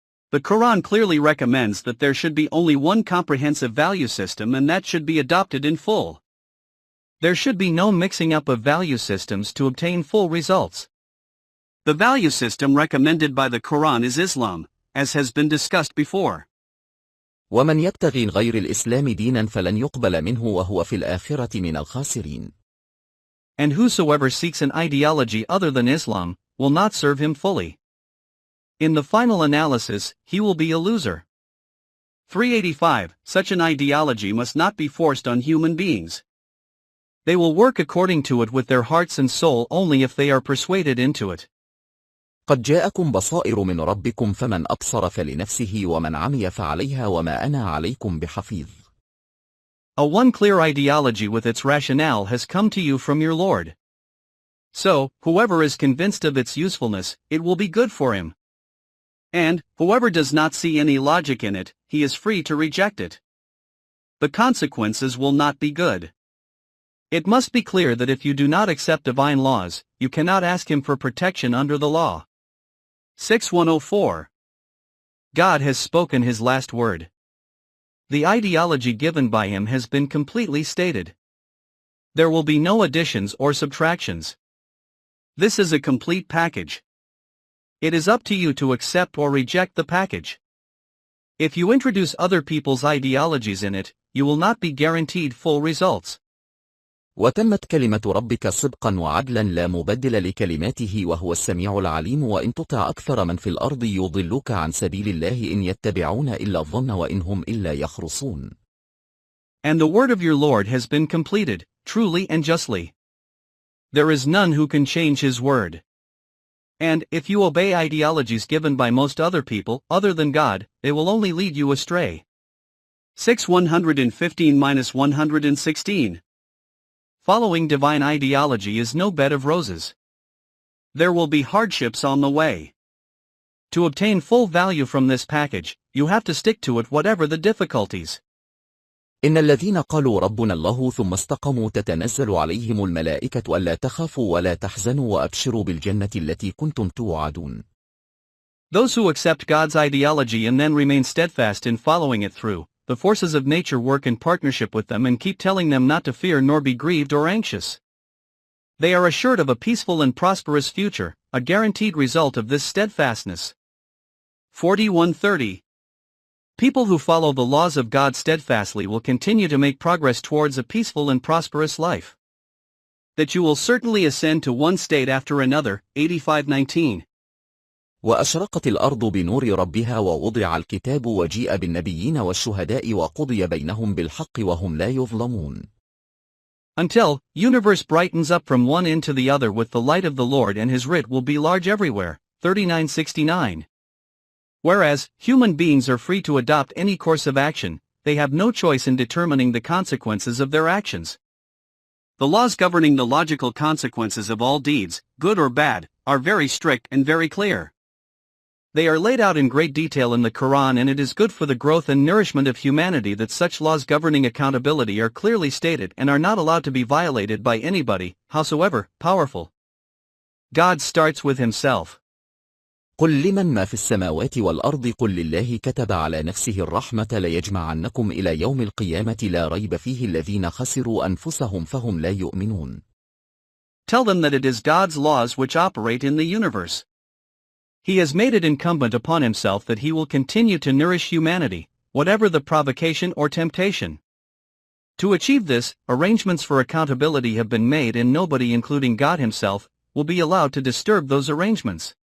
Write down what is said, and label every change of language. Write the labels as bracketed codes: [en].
[en] The Quran clearly recommends that there should be only one comprehensive value system, and that should be adopted in full. There should be no mixing up of value systems to obtain full results. The value system recommended by the Quran is Islam, as has been discussed before. [ar] ومن يبتغي غير الإسلام دينا فلن يقبل منه وهو في الآخرة من الخاسرين. [en] And whosoever seeks an ideology other than Islam will not serve him fully. In the final analysis, he will be a loser. 385. Such an ideology must not be forced on human beings. They will work according to it with their hearts and soul only if they are persuaded into it. [ar] قد جاءكم بصائر من ربكم فمن أبصر فلنفسه ومن عمي فعليها وما أنا عليكم بحفيظ. [en] A one clear ideology with its rationale has come to you from your Lord. So, whoever is convinced of its usefulness, it will be good for him. And, whoever does not see any logic in it, he is free to reject it. The consequences will not be good. It must be clear that if you do not accept divine laws, you cannot ask him for protection under the law. 6104. God has spoken his last word. The ideology given by him has been completely stated. There will be no additions or subtractions. This is a complete package. It is up to you to accept or reject the package. If you introduce other people's ideologies in it, you will not be guaranteed full results. [ar] وتمت كلمة ربك صدقا وعدلا لا مبدل لكلماته وهو السميع العليم وإن تطع أكثر من في الأرض يضلوك عن سبيل الله إن يتبعون إلا الظن وإن هم إلا يخرصون. [en] And the word of your Lord has been completed, truly and justly. There is none who can change his word. And, if you obey ideologies given by most other people, other than God, they will only lead you astray. 115-116. Following divine ideology is no bed of roses. There will be hardships on the way. To obtain full value from this package, you have to stick to it whatever the difficulties. [ar] إن الذين قالوا ربنا الله ثم استقاموا تتنزل عليهم الملائكة ألا تخافوا ولا تحزنوا وأبشروا بالجنة التي كنتم توعدون. [en] Those who accept God's ideology and then remain steadfast in following it through, the forces of nature work in partnership with them and keep telling them not to fear nor be grieved or anxious. They are assured of a peaceful and prosperous future, a guaranteed result of this steadfastness. 4130. People who follow the laws of God steadfastly will continue to make progress towards a peaceful and prosperous life. That you will certainly ascend to one state after another. 8519. [ar] وأشرقت الأرض بنور ربها ووضع الكتاب وجيء بالنبيين والشهداء وقضي بينهم بالحق وهم لا يظلمون. [en] Until, universe brightens up from one end to the other with the light of the Lord and his writ will be large everywhere. 3969. Whereas, human beings are free to adopt any course of action, they have no choice in determining the consequences of their actions. The laws governing the logical consequences of all deeds, good or bad, are very strict and very clear. They are laid out in great detail in the Quran, and it is good for the growth and nourishment of humanity that such laws governing accountability are clearly stated and are not allowed to be violated by anybody, howsoever powerful. God starts with himself. [ar] قل لمن ما في السماوات والأرض قل لله كتب على نفسه الرحمة ليجمعنكم إلى يوم القيامة لا ريب فيه الذين خسروا أنفسهم فهم لا يؤمنون. [en] Tell them that it is God's laws which operate in the universe. He has made it incumbent upon himself that he will continue to nourish humanity, whatever the provocation or temptation. To achieve this, arrangements for accountability have been made, and nobody, including God himself, will be allowed to disturb those arrangements.